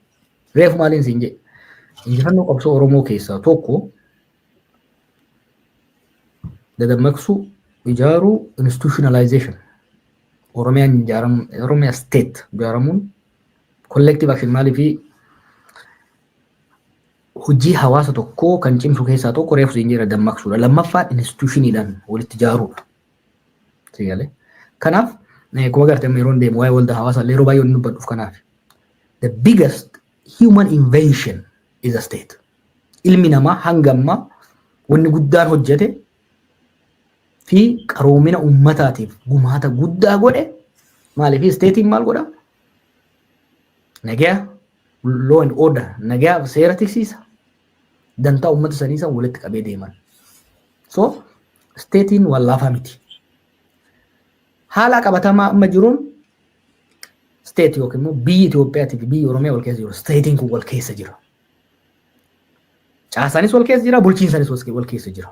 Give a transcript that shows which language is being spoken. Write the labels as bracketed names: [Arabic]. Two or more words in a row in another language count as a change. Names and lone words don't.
[Oromo] Reefu maaliin siin jedhe injifannoo qabsoo Oromoo keessaa tokko dadammaqsuu ijaaruu institutionalization Oromiyaa state ijaaramuun [English] collective action [Oromo] maalii fi hojii hawaasa tokkoo kan cimsu keessaa tokko reefu siin jedhe dammaqsuudha. Lammaffaan institutioniidhaan walitti ijaaruudha. Sigalee. Kanaaf kuma gartee yeroon deemu waa'ee waldaa hawaasaa yeroo baay'ee inni dubbadhuuf kanaaf. [English] The biggest human invention is a state. [Oromo] Ilmi namaa hanga ammaa wanni guddaan hojjete fi qaroomina uummataatiif gumaata guddaa godhe maaliif statein maal godha? Nagaa [English] law and order [Oromo] nagaa seera tiksiisa. Dantaa uummata sanii san walitti qabee deeman. So statein waan laafaa miti. Haala qabatamaa amma jiruun state yookiin immoo biyyi Itoophiyaa fi biyyi Oromiyaa wal keessa jiru. Statein kun wal keessa jira. Caasaanis wal keessa jira, bulchiinsanis wal keessa jira.